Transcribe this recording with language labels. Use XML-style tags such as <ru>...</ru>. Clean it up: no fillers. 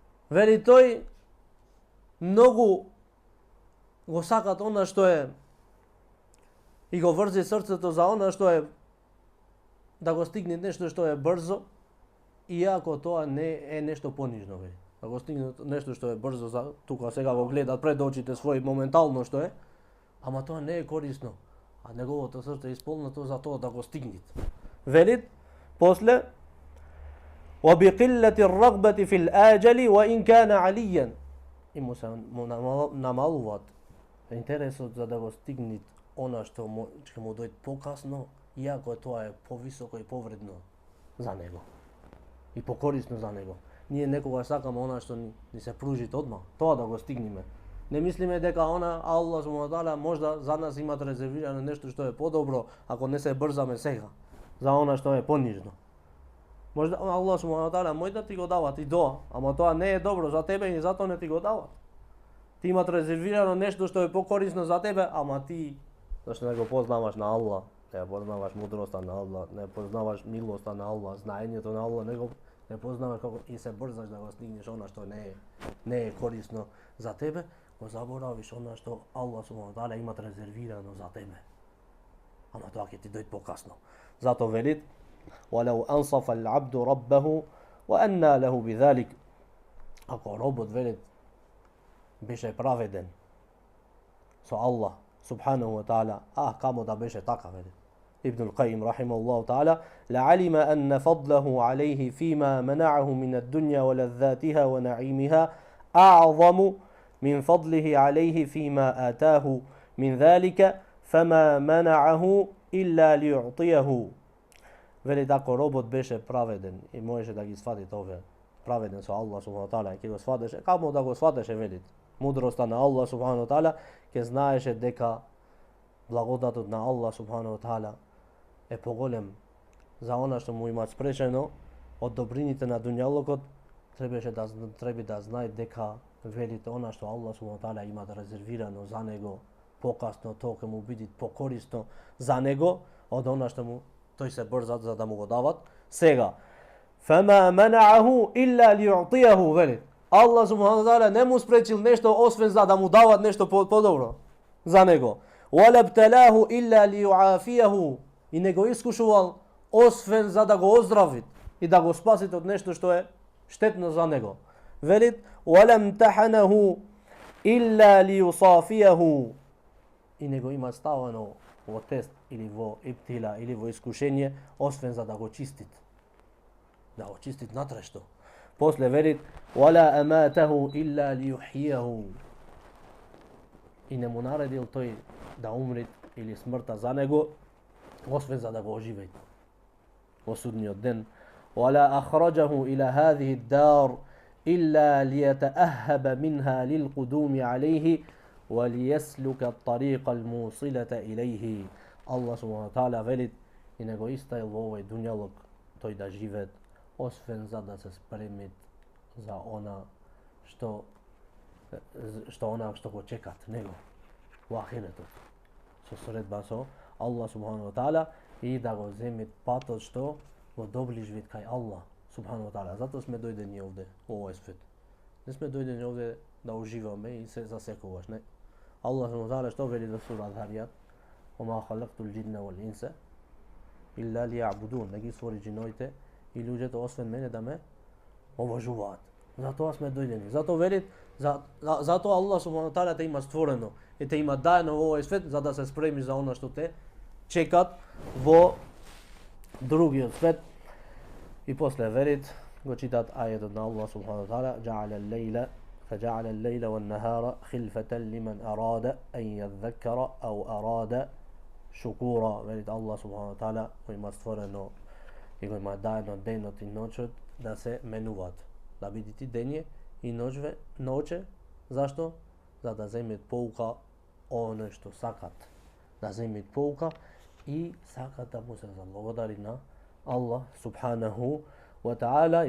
<mk>Вели тој многу го сакат она што е и го врзи срцето за она што е да го стигне нешто што е брзо, иако тоа не е нешто понижно, вели. Да го стигне нешто што е брзо за тука сега го гледат пред очите своји моментално што е, ама тоа не е корисно, а неговото срце е исполнето за тоа да го стигнат. Велит после</mk> <ar>وَبِقِلَّةِ الرَّغْبَةِ فِي الْآجَلِ وَإِنْ كَانَ عَلِيًّا.</ar> <mk>И му се намалуваат интересот за да го стигнат она што ќе му дојде покасно, иако тоа е повисоко и повредно за него и покорисно за него. Ние некогаш сакаме она што ни се пружи одма, тоа да го стигнеме. Не мислиме дека она Аллах субхана ва таала можда за нас имат резервирано нешто што е подобро ако не се брзаме сега за она што е понижно. Можда Аллах субхана ва таала може да ти го дават и тоа, ама тоа не е добро за тебе и затоа не ти го дават. Ти имат резервирано нешто што е покорисно за тебе, ама ти зашто не го познаваш на Аллах, не познаваш мудроста на Аллах, не познаваш милоста на Аллах, знаењето на Аллах, не познаваш како и се брзаш да го стигнеш она што не е корисно за тебе, го заборавиш она што Аллах субхана ва таала имат резервирано за тебе. Ама тоа ќе ти дојде покасно. Зато велит</mk> <ar>وَلَوْ أَنْصَفَ الْعَبْدُ رَبَّهُ وَأَنَّى لَهُ بِذَلِكَ.</ar> <mk>Ако робот велит беше праведен со Аллах субханаху ва таала, камо да беше така, вели Ибн Алқаим рахимахуллаху таала,</mk> <ar>لَعَلِمَ أَنَّ فَضْلَهُ عَلَيْهِ فِيمَا مَنَعَهُ مِنَ الدُّنْيَا وَلَذَّاتِهَا وَنَعِيمِهَا أَعْظَمُ مِنْ فَضْلِهِ عَلَيْهِ فِيمَا آتَاهُ مِنْ ذَلِكَ فَمَا مَنَعَهُ إِلَّا لِيُعْطِيَهُ.</ar> <mk>Вели ако робот беше праведен и можеше да ги свати тоа праведен со Аллах субхана ва таала, ќе го сватеше, камо да го сватеше, велит мудроста на Аллах субхана ва таала, ќе знаеше дека благодатот на Аллах субхана ва таала е поголем за она што му имаат спречено од добрините на дуњалокот. Треба да знае дека велите она што Аллах субхана ва таала има резервирано за него покасно, тоа ќе му биде покорисно за него од она што му тој се брзат за да му го дават. Сега</mk> <ar>فَمَا مَنَعَهُ إِلَّا لِيُعْطِيَهُ.</ar> <mk>вели Аллах субхана ва таала не му спречил нешто освен за да му дават нешто подобро за него.</mk> <ar>وَلَا ابْتَلَاهُ إِلَّا لِيُعَافِيَهُ.</ar> <mk>И не го искушувал освен за да го оздрави и да го спаси од нешто што е штетно за него. Велит</mk> <ar>وَلَا امْتَحَنَهُ إِلَّا لِيُصَافِيَهُ.</ar> <mk>И не го има ставано во тест или во иптила или во искушение освен за да го чистит. Да го чистит натрешто. После верит</mk> <ar>وَلَا أَمَاتَهُ إِلَّا لِيُحْيِيَهُ.</ar> <mk>И не му наредил тој да умри или смртта за него, освен за да го оживеи во судниот ден.</mk> <ar>ولا أخرجه إلى هذه الدار إلا ليتأهب منها للقدوم عليه وليسلك الطريق الموصلة إليه.</ar> <mk>Allah subhanahu wa ta'ala velit i nego istaj во овој дуњалог тој да живеет, освен за да се спремит за она што го чекат него во ахиретот, со средба со Allah subhanahu wa ta'ala и да го земит патот што го доближ вид кај Allah subhanahu wa ta'ala. Затоа сме дојдени овде во овој свет. Не сме дојдени овде да уживаме и се засекуваш, не. Allah subhanahu wa ta'ala што вели во сура Аҙ-Ҙаријат:</mk> <ar>وما خلقت الجن والإنس إلا ليعبدون.</ar> <mk>Не ги створи джиновите и луѓето освен мене да ме обожуваат. Затоа сме дојдени. Затоа велит, затоа Allah subhanahu wa ta'ala те има створено и те има даено во овој свет за да се спремиш за она што те чекат во другиот свет. И после верит го читат ајетот на Allah subhanahu wa ta'ala:</mk> <ar>فجعل الليل والنهار خلفة لمن أراد أن يذكر أو أراد شكورا.</ar> <mk>Велит Allah subhanahu wa ta'ala кој има створено и кој има даено денот и ноќот да се менуваат, да бидите дење и ноќе. Зашто? За да земет поука оно што сакат, да земет поука и сакат да му се заблагодари на Allah subhanahu wa ta'ala.</mk>